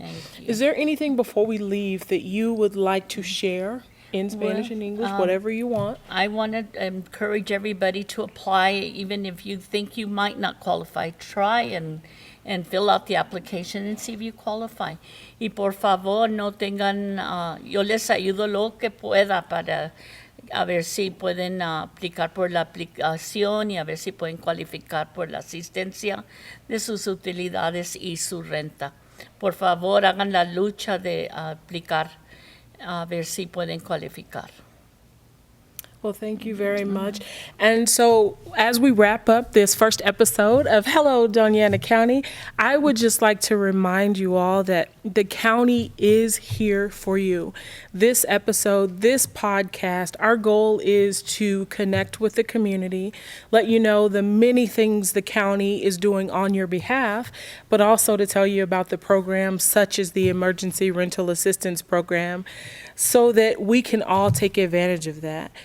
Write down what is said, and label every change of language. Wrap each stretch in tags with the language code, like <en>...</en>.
<en>Thank you. Is there anything before we leave that you would like to share in Spanish and English, whatever you want? I want to encourage everybody to apply, even if you think you might not qualify. Try and fill out the application and see if you qualify.</en> <es>Y por favor, no tengan, yo les ayudo lo que pueda para a ver si pueden aplicar por la aplicación y a ver si pueden cualificar por la asistencia de sus utilidades y su renta. Por favor, hagan la lucha de aplicar a ver si pueden cualificar.</es> <en>Well, thank you very much. And so as we wrap up this first episode of Hello, Doña County, I would just like to remind you all that the county is here for you. This episode, this podcast, our goal is to connect with the community, let you know the many things the county is doing on your behalf, but also to tell you about the programs such as the Emergency Rental Assistance Program, so that we can all take advantage of that.</en>